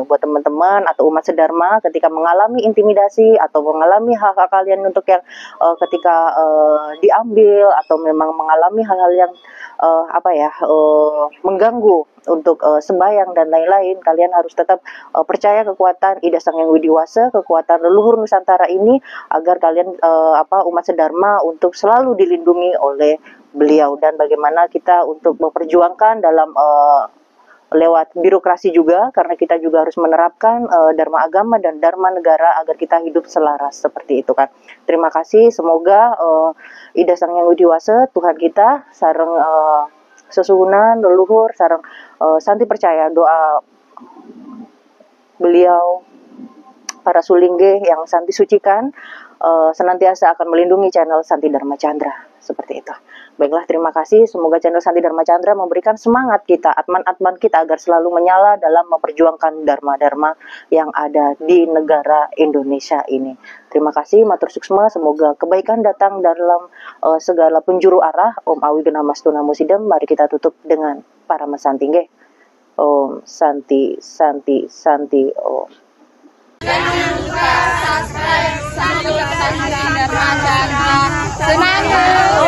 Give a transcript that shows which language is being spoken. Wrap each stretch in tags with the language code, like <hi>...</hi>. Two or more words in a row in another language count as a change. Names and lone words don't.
<id>Buat teman-teman atau umat sedharma ketika mengalami intimidasi atau mengalami hak-hak kalian untuk yang ketika diambil atau memang mengalami hal-hal yang mengganggu untuk sembahyang dan lain-lain, kalian harus tetap percaya kekuatan Ida Sang Hyang Widiwasa, kekuatan leluhur Nusantara ini, agar kalian umat sedharma untuk selalu dilindungi oleh beliau. Dan bagaimana kita untuk memperjuangkan dalam lewat birokrasi juga, karena kita juga harus menerapkan dharma agama dan dharma negara agar kita hidup selaras seperti itu kan. Terima kasih, semoga Ida Sang Hyang Widiwasa Tuhan kita sareng sesuhunan leluhur sareng Santi percaya doa beliau para sulingge yang Santi sucikan senantiasa akan melindungi channel Santi Dharma Chandra seperti itu. Baiklah, terima kasih. Semoga channel Santi Dharma Chandra memberikan semangat kita, atman-atman kita agar selalu menyala dalam memperjuangkan dharma-dharma yang ada di negara Indonesia ini. Terima kasih,</id> <ban>matur suksma.</ban> <id>Semoga kebaikan datang dalam segala penjuru arah.</id> <sa>Om Awi Genamastuna Musidam.</sa> <id>Mari kita tutup dengan para mesanti nggih.</id> <sa>Om Santi Santi Santi Om.</sa> <id>Jangan lupa subscribe Santi Dharma Chandra.</id>